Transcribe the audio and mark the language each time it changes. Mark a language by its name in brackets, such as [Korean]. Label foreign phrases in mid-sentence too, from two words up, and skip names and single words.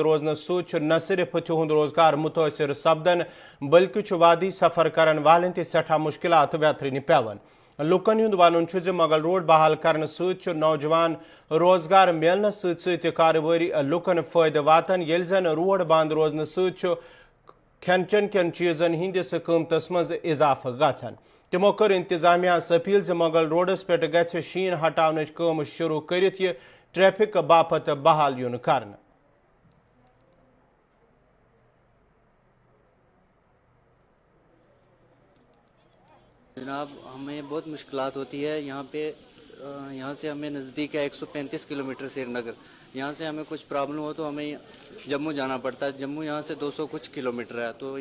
[Kashmiri] روزن ست نہ صرف تہد روزگار متاثر سپدن بلکہ وادی سفر کرن والن تہ سٹھا مشکلات ویترن پیوان لکن ہند ون مغل روڈ بحال کرنے ست نوجوان روزگار ملنے ست کارباری لکن فائدہ واتان یل زن روڈ بند روزن ست کھین چن کن چیزن ہندس قیمتس مز اضافہ گژھان تمو کر انتظامیہ اپیل زِ مغل روڈس پہ گژھِ شین ہٹاونٕچ کٲم شروع کرتھ یہ ٹریفک باپت بحال یُن کرنہٕ [Urdu] جناب ہمیں بہت مشکلات ہوتی ہے یہاں سے ہمیں نزدیک ہے 135 کلومیٹر سری نگر یہاں سے ہمیں کچھ پرابلم ہو تو ہمیں جموں جانا پڑتا ہے جموں یہاں سے 200 کچھ کلومیٹر ہے تو